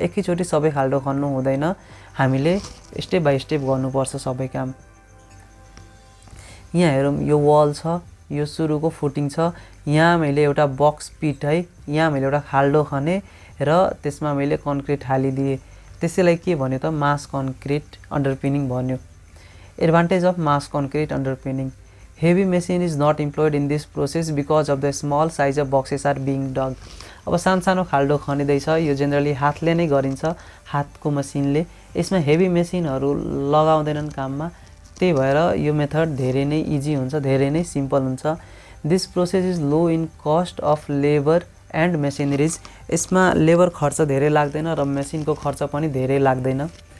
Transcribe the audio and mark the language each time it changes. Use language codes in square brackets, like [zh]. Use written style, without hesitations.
[ne] एकैचोटि सबै खाल्डो खन्नु हुँदैन, हामीले स्टेप बाई स्टेप गर्नुपर्छ सबै काम। यहाँ हेरौँ, यो वाल छ, यो सुरुको फुटिङ छ, यहाँ मैले एउटा बक्स पिट है, यहाँ मैले एउटा खाल्डो खने र त्यसमा मैले कन्क्रिट हालिदिएँ। त्यसैलाई के भन्यो त, मास कन्क्रिट अन्डरपिनिङ भन्यो। [en] Advantage of mass concrete underpinning, heavy machine is not employed in this process because of the small size of boxes are being dug. [ne] अब सानो खाल्डो खनिँदैछ, यो जेनरली हातले नै गरिन्छ, हातको मसिनले। यसमा हेभी मेसिनहरू लगाउँदैनन् काममा, त्यही भएर यो मेथड धेरै नै इजी हुन्छ, धेरै नै सिम्पल हुन्छ। [en] this process is low in cost of labour and machineries, [ne] यसमा लेबर खर्च धेरै लाग्दैन र मेसिनको खर्च पनि धेरै लाग्दैन।